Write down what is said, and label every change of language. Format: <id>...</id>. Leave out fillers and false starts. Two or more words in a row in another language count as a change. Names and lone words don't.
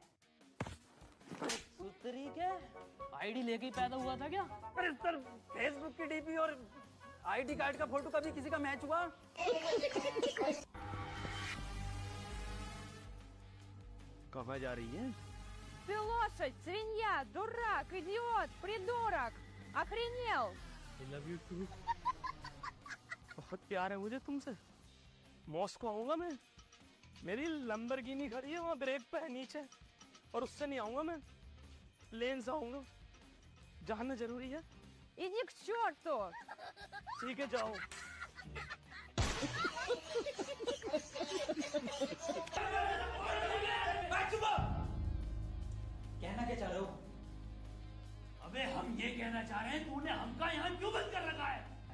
<hi>सुतरी के आईडी लेके ही पैदा हुआ था क्या? अरे सर फेसबुक की डीपी और आईडी कार्ड का फोटो कभी किसी का मैच हुआ? कहाँ जा रही है?</hi> <ru>Ты лошадь, свинья, дурак, идиот, придурок! Охренел!</ru> <en>I love you too.</en> <hi>बहुत प्यार है मुझे तुमसे। मॉस्को आऊंगा मैं। मेरी लंबरगिनी खड़ी है वहाँ ब्रेक पे है नीचे, और उससे नहीं आऊंगा मैं, प्लेन से आऊंगा। जानना जरूरी है।</hi> <ru>Иди к черту!</ru> <hi>ठीक है जाओ। कहना क्या चाह रहे हो? अबे हम ये कहना चाह रहे हैं तूने हमका यहाँ क्यों बंद कर रखा है?</hi>